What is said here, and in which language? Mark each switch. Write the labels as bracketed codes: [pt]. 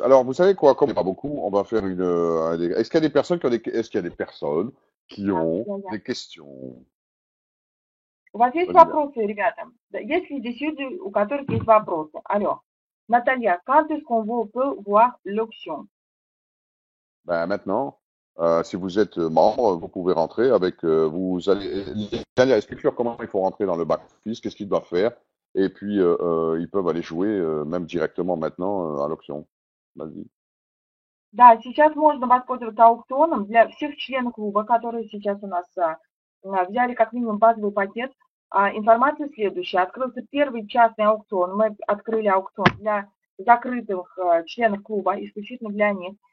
[fr] Alors, vous savez quoi, comme il n'y en a pas beaucoup, on va faire une. Est-ce qu'il y a des personnes est-ce qu'il y a des personnes qui ont des questions? [ru] У вас есть вопросы, ребята? Есть ли здесь люди, у которых есть вопросы? Алло. [fr] Наталья, quand est-ce qu'on peut voir l'option? Ben, maintenant, si vous êtes membre, vous pouvez rentrer avec. Vous allez. Nathalie, explique-leur comment il faut rentrer dans le back-office, qu'est-ce qu'ils doivent faire. Et puis, ils peuvent aller jouer même directement maintenant à l'option. Vas-y. [ru] Да, сейчас можно воспользоваться аукционом для всех членов клуба, которые сейчас у нас взяли как минимум базовый пакет. Информация следующая. Открылся первый частный аукцион. Мы открыли аукцион для закрытых членов клуба, исключительно для них.